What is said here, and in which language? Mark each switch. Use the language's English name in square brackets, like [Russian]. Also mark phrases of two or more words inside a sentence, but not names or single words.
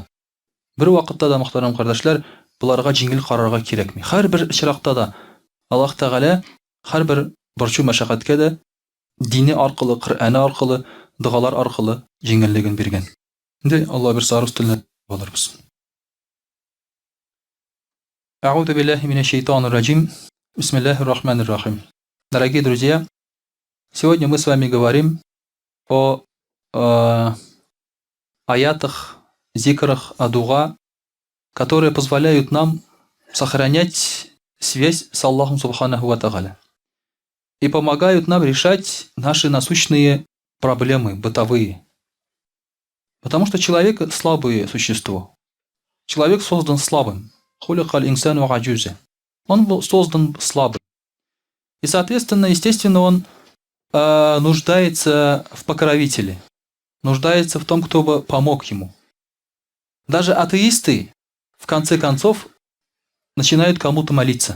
[Tatar] Бер вакытта да, мөхтәрәм кардәшләр, буларга җиңел карарга кирәкми. Һәрбер очракта да Аллаһ Тәгалә һәрбер борчу мәшәкатькә дә дине аркылы, Коръәне аркылы, дугалар аркылы җиңеллеген биргән. Инде Аллаһ бер сарыс телне булырбыз. [Arabic] أعوذ بالله من الشيطان الرجيم. بسم الله الرحمن الرحيم. [Russian] Дорогие друзья, сегодня мы с вами говорим о аятах, зикрах, о дуга, которые позволяют нам сохранять связь с Аллахом [Arabic] سبحانه وتعالى [Russian] и помогают нам решать наши насущные проблемы, бытовые. Потому что человек – слабое существо. Человек создан слабым. [Arabic] خلق الإنسان عجوزا. [Russian] Он был создан слабым. И, соответственно, естественно, он нуждается в покровителе. Нуждается в том, кто бы помог ему. Даже атеисты, в конце концов, начинают кому-то молиться.